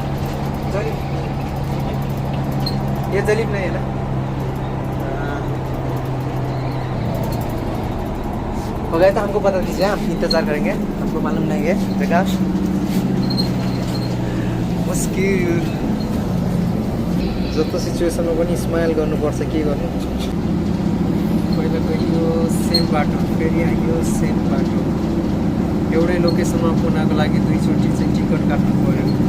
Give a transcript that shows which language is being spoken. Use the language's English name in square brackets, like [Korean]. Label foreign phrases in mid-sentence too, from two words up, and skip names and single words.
[Hindi] ये जलीब नहीं है ना? हो गया तो हमको बता दीजिए, हम इंतज़ार करेंगे। हमको मालूम नहीं है प्रकाश। [Nepali] मुस्किल जस्तो सिचुएसनमा पनि स्माइल गर्नुपर्छ। के गर्नु। पहिला गयो सेम बाटो फेरि आयो सेम बाटो। एउटै लोकेसनमा पुग्नको लागि 2 चोटि चाहिँ टिकट काट्नु पर्यो।